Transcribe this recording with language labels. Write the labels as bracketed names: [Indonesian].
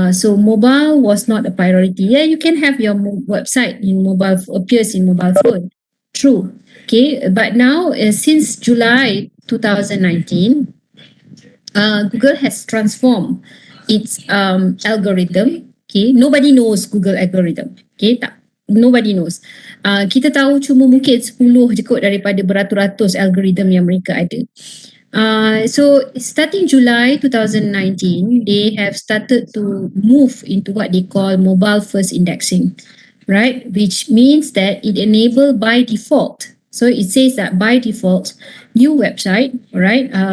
[English] So mobile was not a priority. Yeah, you can have your website in mobile appears in mobile phone. True. Okay, but now since July 2019, Google has transformed its algorithm. Okay, nobody knows Google algorithm. Okay, tak, nobody knows. [Malay] Kita tahu cuma mungkin 10 je kot daripada beratus-ratus algorithm yang mereka ada. [English] So starting July 2019, they have started to move into what they call mobile first indexing, right? Which means that it enabled by default. So it says that by default, new website, right?